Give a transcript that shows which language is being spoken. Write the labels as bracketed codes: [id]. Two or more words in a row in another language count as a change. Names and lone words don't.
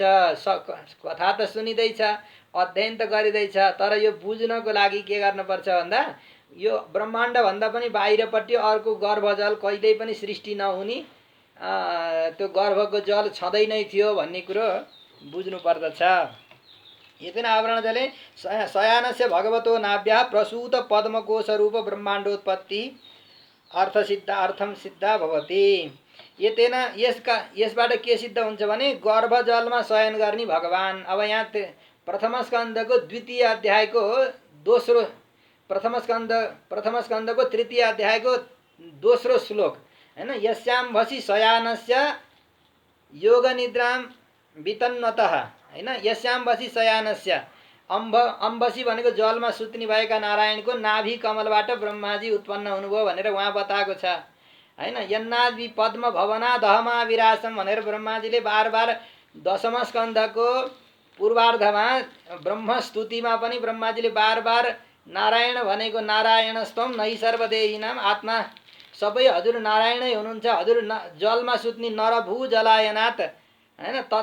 [ne] कथा त सुनिँदैछ, अध्ययन त गरिँदैछ, तर यो बुझ्नको लागि के गर्नुपर्छ भन्दा यो ब्रह्माण्डभन्दा पनि बाहिरपट्टि अर्को गर्भजल कहिल्यै पनि सृष्टि नहुने त्यो गर्भको जल छँदै नै थियो भन्ने कुरो बुझ्नु पर्दछ। [sa] एतेन आवरण जले शयानस्य भगवतो नाभ्याः प्रसूत पद्मकोश रूप ब्रह्माण्डोत्पत्ति अर्थम सिद्धा भवति। [ne] एतेन यसबाट के सिद्ध हुन्छ भने गर्भजलमा शयन गर्ने भगवान। अब यहाँ प्रथम स्कन्धको द्वितीय अध्यायको दोस्रो, प्रथम स्कन्धको तृतीय अध्यायको दोस्रो श्लोक हैन। [sa] यस्याम भसी शयानस्य योग निद्राम वितन्वतः हैन। यस्याम भसी शयानस्य, [ne] अम्बसी भनेको जलमा सुत्ने भएका नारायणको नाभि कमलबाट ब्रह्माजी उत्पन्न हुनुभयो भनेर उहाँ बताएको छ हैन। [sa] यन्नादि पद्म भवना दहमा विरासम [ne] भनेर ब्रह्माजीले बार बार दशम स्कन्धको पूर्वार्धमा ब्रह्म स्तुतिमा पनि ब्रह्माजीले बार बार नारायण भनेको [sa] नारायणस्त्वं नै सर्वदेहिनाम आत्मा, [ne] सबै हजुर नारायणै हुनुहुन्छ, हजुर जलमा सुत्ने [sa] नरभू जलायनाथ [ne] हैन।